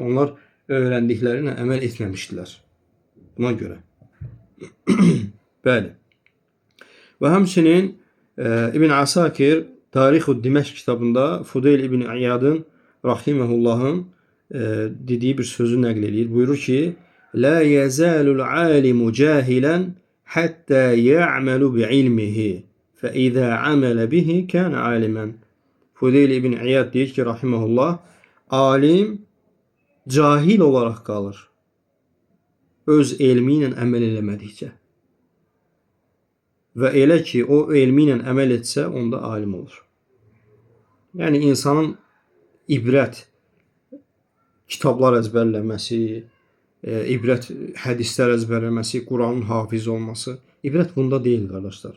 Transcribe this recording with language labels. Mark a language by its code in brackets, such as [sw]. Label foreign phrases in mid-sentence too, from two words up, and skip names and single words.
[az] Onlar öyrəndiklərinə əməl etməmişdilər. Buna görə. Bəli. Və həmçinin İbn Asakir Tarixu Diməşq kitabında Fudeyl İbn İyadın rahimehullahın dediyi bir sözü nəql edir. Buyurur ki, [ar] لا يزال العالم جاهلا حتى يعمل بعلمه فإذا عمل به كان عالما. [az] Fudeyl İbn İyad deyir ki, rahimehullah, alim cahil olarak qalır. Öz elmi ilə əməl eləmədikcə. Və elə ki, o elmi ilə əməl etsə, onda alim olur. Yəni, insanın ibrət kitablar əzbərləməsi, ibrət hədislər əzbərləməsi, Quranın hafiz olması, ibrət bunda deyil, qardaşlar.